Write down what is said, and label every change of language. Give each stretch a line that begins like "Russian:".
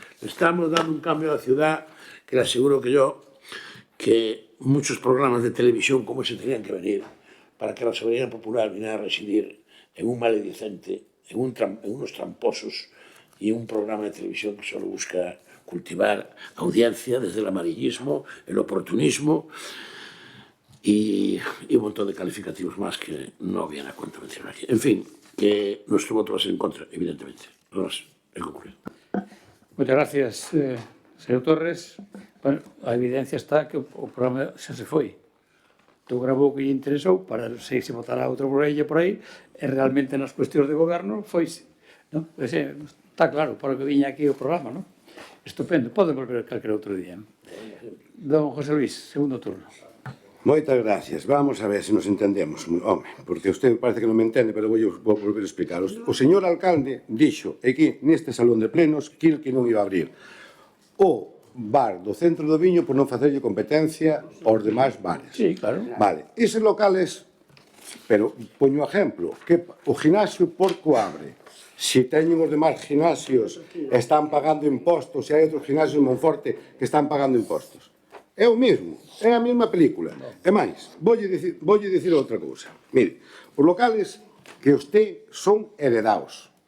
Spanish: Le estamos dando un cambio a la ciudad que le aseguro que muchos programas de televisión como ese tenían que venir para que la soberanía popular viniera a residir en un maledicente, en unos tramposos y un programa de televisión que solo busca cultivar audiencia desde el amarillismo, el oportunismo y un montón de calificativos más que no viene a cuento mencionar aquí. En fin, que nuestro voto va a ser en contra, evidentemente. Vamos, he concluido. Muchas gracias, señor Torres.
Galician: Bueno, a evidencia está que o programa xa se foi. Tu grabou que lle interesou para se votará outro por aí, e realmente nas cuestións de goberno foise. ¿No? Pues, está claro, para que viña aquí o programa, ¿no? Estupendo, pode volver calquera outro día. Don José Luis, segundo turno. Moitas gracias. Vamos a ver se nos entendemos. Home, porque usted parece que non me entende, pero vou volver a explicar. O señor alcalde dixo aquí neste salón de plenos que non iba a abrir o bar do Centro do Viño por non facerlle competencia aos demais bares. Sí, claro. Vale. Eses locales Pero, poño exemplo, que o ginasio Porco abre. Se teñen os demais ginasios están pagando impostos e hai outros ginasios en Monforte que están pagando impostos. É o mesmo, é a mesma película. E máis, voulle dicir outra cousa. Mire, os locales que usted son heredados.